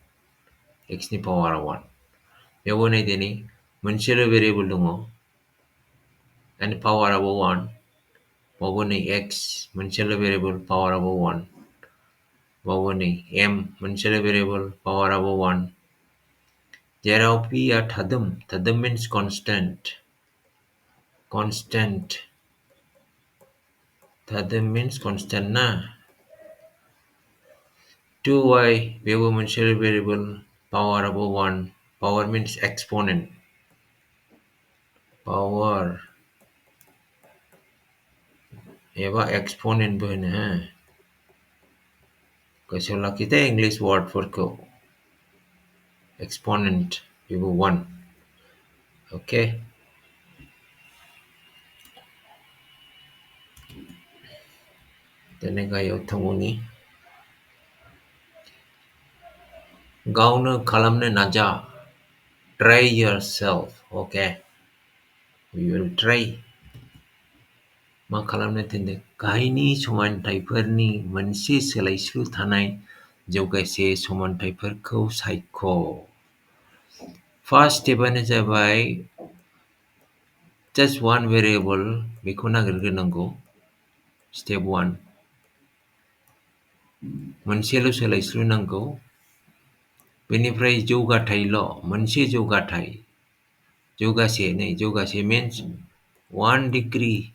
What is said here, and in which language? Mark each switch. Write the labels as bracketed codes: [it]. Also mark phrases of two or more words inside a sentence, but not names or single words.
[brx] बेयावबो नायदोनि मोनसेल' भेरिएबल दङ and पावाराबो 1, बावबो नै x मोनसेल' भेरिएबल पावाराबो 1, बावबो नै m मोनसेल' भेरिएबल पावाराबो 1। जेराव p आ थादोम [en] means constant, थादोम means constant [brx] ना। 2y बेबो मोनसेल' भेरिएबल पावाराबो 1, पावार [en] means exponent, [brx] पावार एबा एक्सपोनेन्टबो होनो। गोसोआव लाखि दे इंलिश वार्डफोरखौ। एक्सपोनेन्ट बेबो 1। ओके, दिनै गाहायाव थांबावनि। गावनो खालामनो नाजा, [en] try yourself. Okay, we will try. [brx] मा खालामनो थिनदों? गाहायनि समानथायफोरनि मोनसे सोलायस्लु थानाय जौगासे समानथायफोरखौ सायख'। फार्स्ट स्टेपआनो जाबाय [en] just one variable, [brx] बेखौ नागिरग्रोनांगौ। स्टेप 1 मोनसेल' सोलायस्लु नांगौ। बेनिफ्राय जौगाथायल', मोनसे जौगासे means 1 डिग्री।